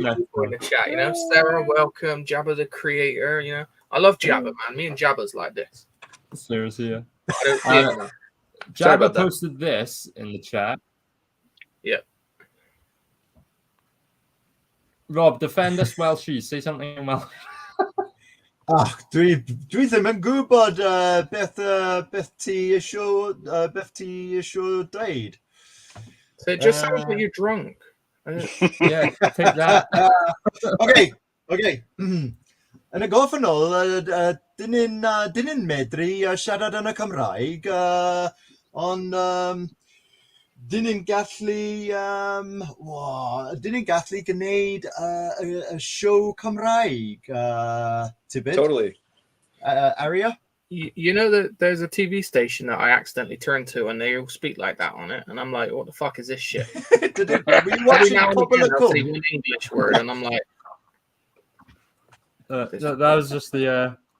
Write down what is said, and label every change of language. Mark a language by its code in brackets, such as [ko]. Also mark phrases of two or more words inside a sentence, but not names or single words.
[en] in the chat. Sarah, welcome. Jabba the creator. I love Jabba, man. Me and Jabba's like this. Seriously, yeah. I don't Jabba posted this in the chat. Yep. Rob, defend us Welshie. Say something in Welsh. [cy] Dwi ddim yn gwybod beth ti isio dweud. [en] So it just sounds like you're drunk. Yeah, take that. Okay. [cy] Yn y gorffennol, dyn ni'n medru siarad yn y Cymraeg, ond dyn ni'n gallu gwneud [en] a show [cy] Cymraeg, [en] Tibet. Totally. Arya? You know that there's a TV station that I accidentally turned to and they all speak like that on it, and I'm like, what the fuck is this shit? Were you watching Popular I'll see one English word, and I'm like, that was just the.